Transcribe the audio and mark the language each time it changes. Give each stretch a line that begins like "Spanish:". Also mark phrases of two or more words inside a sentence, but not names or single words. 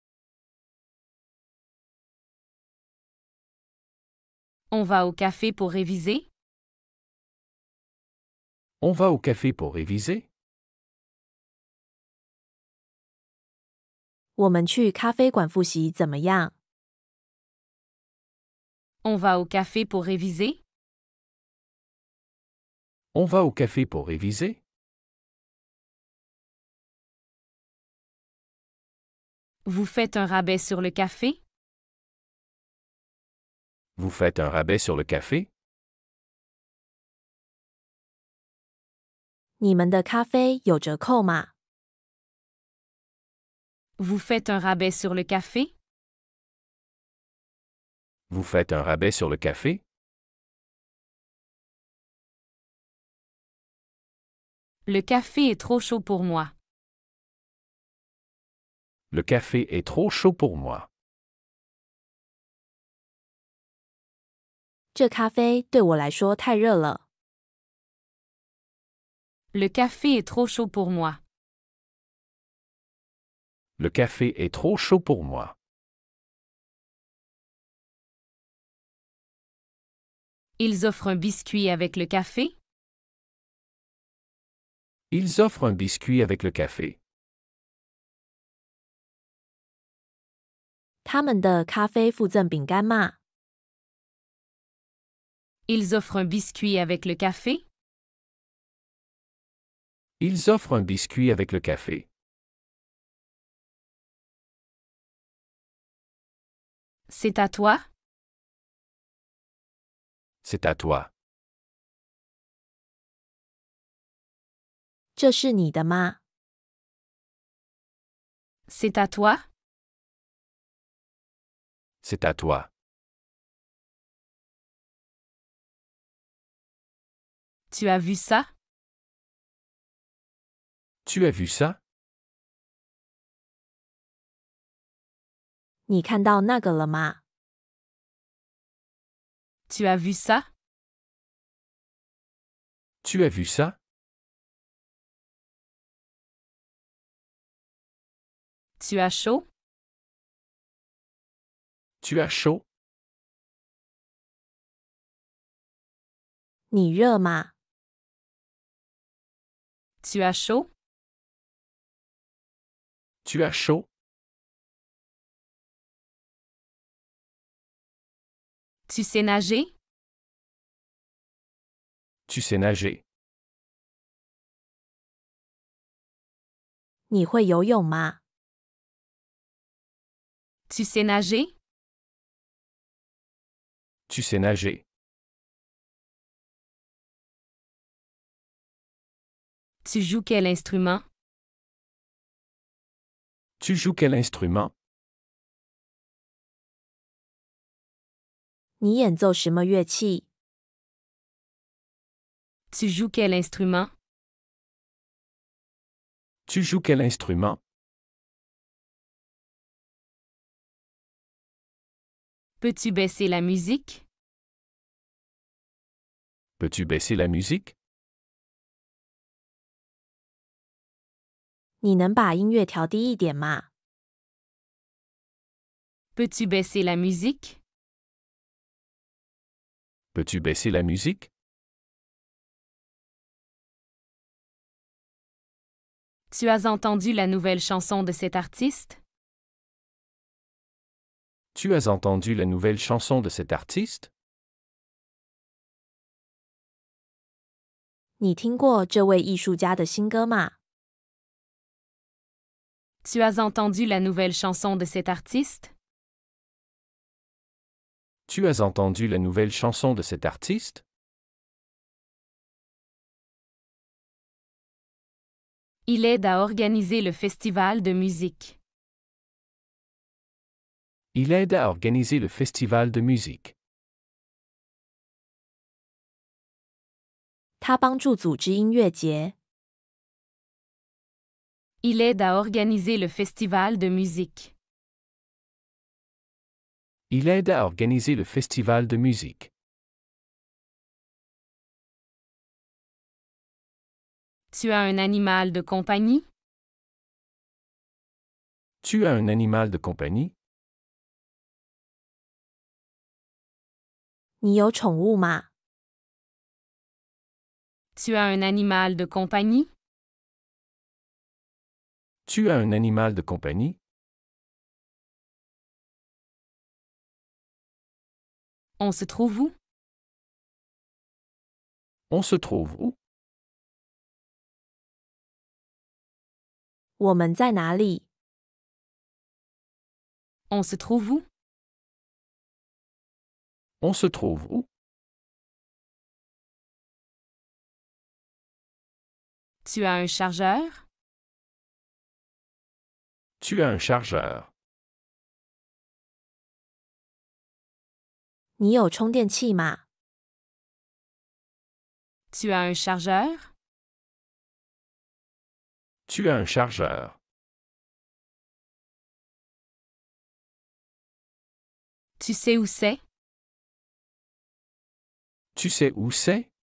French: On va au café pour réviser? On va au café pour réviser?
Chinese: 我们去咖啡馆复习怎么样？
French: On va au café pour réviser? On va au café pour réviser? Vous faites un rabais sur le café? Vous faites un rabais sur le café?
Chinese: 你们的咖啡有折扣吗？
French: Vous faites un rabais sur le café? Vous faites un rabais sur le café? Le café est trop chaud pour moi. Le café est trop chaud pour moi.
Chinese: 这咖啡对我来说太热了。
French: Le café est trop chaud pour moi. Le café est trop chaud pour moi. Ils offrent un biscuit avec le café? Ils offrent un biscuit avec le café.
Chinese: 他们的咖啡附赠饼干吗？
French: Ils offrent un biscuit avec le café? Ils offrent un biscuit avec le café. C'est à toi? C'est à toi.
Chinese: 这是你的吗？
French: C'est à toi? C'est à toi. Tu as vu ça? Tu as vu ça?
Chinese: 你看到那个了吗？
French: Tu as vu ça? Tu as vu ça? Tu as chaud? Tu as chaud?
Chinese: 你热吗？
French: Tu as chaud? Tu as chaud? Tu sais nager? Tu sais nager?
Chinese: 你会游泳吗？
French: Tu sais nager? Tu sais nager. Tu joues quel instrument? Tu joues quel instrument?
Chinese: 你演奏什么乐器？
French: Tu joues quel instrument? Tu joues quel instrument? Peux-tu baisser la musique? Peux-tu baisser la musique?
Chinese: 你能把音乐调低一点吗？
French: Peux-tu baisser la musique? Peux-tu baisser la musique? Tu as entendu la nouvelle chanson de cet artiste? Tu as entendu la nouvelle chanson de cet artiste?
Chinese: 你听过这位艺术家的新歌吗？
French: Tu as entendu la nouvelle chanson de cet artiste? Tu as entendu la nouvelle chanson de cet artiste? Il aide à organiser le festival de musique. Il aide à organiser le festival de musique.
Chinese: 他帮助组织音乐节。
French: Il aide à organiser le festival de musique. Il aide à organiser le festival de musique. Tu as un animal de compagnie? Tu as un animal de compagnie?
Chinese: 你有宠物吗？
French: Tu as un animal de compagnie? Tu as un animal de compagnie? On se trouve où? On se trouve où?
Chinese: 我们在哪里？
French: On se trouve où? On se trouve où? Tu as un chargeur? Tu as un chargeur.
Chinese: 你有充电器吗？
French: Tu as un chargeur? Tu as un chargeur. Tu sais où c'est? Tu sais où c'est?